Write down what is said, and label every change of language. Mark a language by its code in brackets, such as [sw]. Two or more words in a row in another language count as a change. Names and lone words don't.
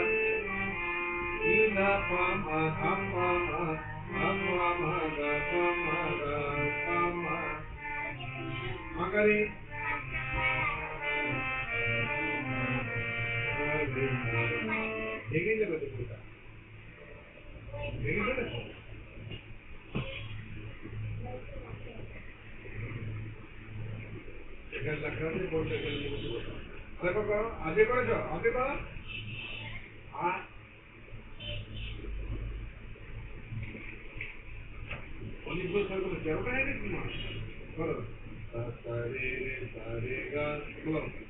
[bn] ఇద పమ హప హప మగ పమ పమ మగరి ভেঙে যাবে তো পুরোটা ভেঙে যাবে এখানে লেখা আছে কোনটা এখানে মুখস্থ করতে দেখো করো আগে করেছো আগে করো অনেকগুলো ছয় করো 13টা হয়ে গেছে মা করো সারে সারে গা বলো